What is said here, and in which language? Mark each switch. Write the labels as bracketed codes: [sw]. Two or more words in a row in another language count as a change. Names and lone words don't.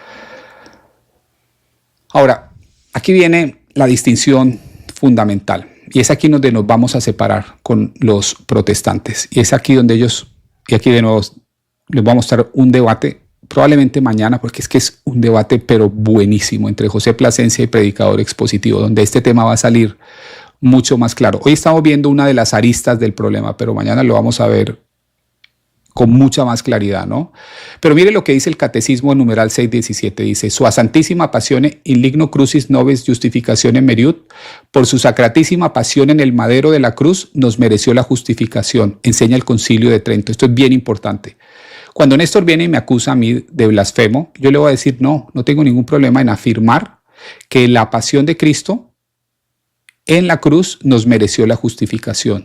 [es] Ahora, aquí viene la distinción fundamental, y es aquí donde nos vamos a separar con los protestantes, y es aquí donde ellos, y aquí de nuevo les voy a mostrar un debate, probablemente mañana, porque es que es un debate pero buenísimo, entre José Plasencia y Predicador Expositivo, donde este tema va a salir mucho más claro. Hoy estamos viendo una de las aristas del problema, pero mañana lo vamos a ver con mucha más claridad, ¿no? Pero mire lo que dice el Catecismo en numeral 617, dice: [la] Sua Santísima Passione in ligno crucis nobis justificatione meriut, [es] por su sacratísima pasión en el madero de la cruz nos mereció la justificación, enseña el Concilio de Trento. Esto es bien importante. Cuando Néstor viene y me acusa a mí de blasfemo, yo le voy a decir, no tengo ningún problema en afirmar que la pasión de Cristo en la cruz nos mereció la justificación.